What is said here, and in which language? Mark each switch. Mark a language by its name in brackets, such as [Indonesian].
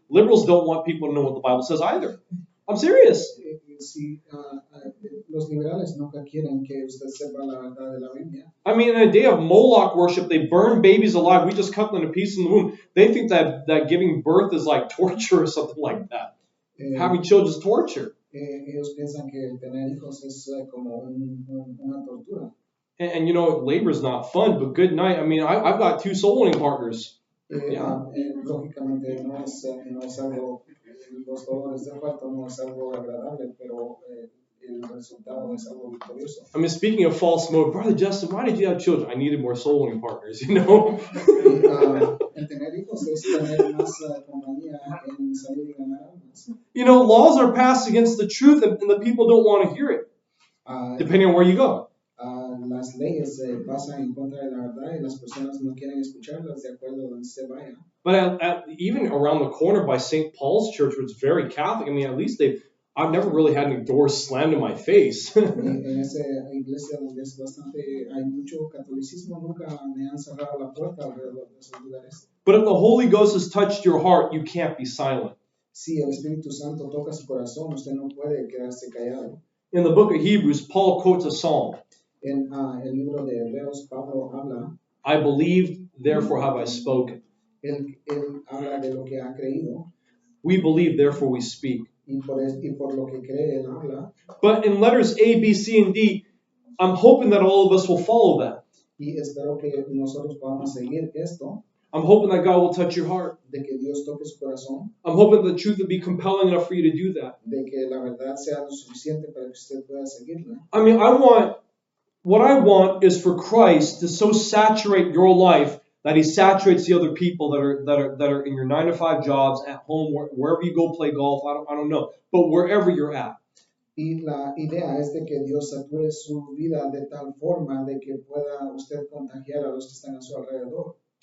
[English] Liberals don't want people to know what the Bible says either. I'm serious. [Spanish] Si los liberales nunca quieren que usted sepa la verdad de la Biblia. [English] I mean, in a day of Moloch worship, they burn babies alive. We just cut them to pieces in the womb. They think that giving birth is like torture or something like that. Having children is torture. [Spanish] Ellos piensan que tener hijos es como una tortura. [English] And you know, labor is not fun, but good night. I mean, I've got 2 soul winning partners. [Spanish] Lógicamente no es algo, los dolores del parto no es algo agradable, pero el resultado es algo victorioso. [English] I mean, speaking of false mode, Brother Justin, why did you have children? I needed more soul winning partners, you know? [Spanish] El tener hijos es tener más compañía en salir y ganar almas. [English] You know, laws are passed against the truth and the people don't want to hear it, depending on where you go. [Spanish] Las leyes pasan en contra de la verdad y las personas no quieren escucharlas de acuerdo a donde se vaya. [English] But even around the corner by St. Paul's Church, which is very Catholic, I mean, at least I've never really had any doors slammed in my face. [Spanish] En esa iglesia donde es hay mucho catolicismo, nunca me han cerrado la puerta alrededor de esos lugares. [English] But if the Holy Ghost has touched your heart, you can't be silent. [Spanish] Si el Espíritu Santo toca su corazón, usted no puede quedarse callado. [English] In the book of Hebrews, Paul quotes a psalm. [Spanish] En el libro de Hebreos, Pablo habla. [English] I believed, therefore have I spoken. [Spanish] Él habla de lo que ha creído. [English] We believe, therefore we speak. [Spanish] Y por lo que cree, él habla. [English] But in letters A, B, C, and D, I'm hoping that all of us will follow that. [Spanish] Y espero que nosotros podamos seguir esto. [English] I'm hoping that God will touch your heart. [Spanish] De que Dios toque su corazón. [English] I'm hoping the truth will be compelling enough for you to do that. [Spanish] De que la verdad sea lo suficiente para que usted pueda seguirla. [English] I mean, what I want is for Christ to so saturate your life that He saturates the other people that are in your 9-to-5 jobs, at home, wherever you go play golf. I don't know, but wherever you're at. [Spanish] Y la idea es de que Dios sature su vida de tal forma de que pueda usted contagiar a los que están a su alrededor.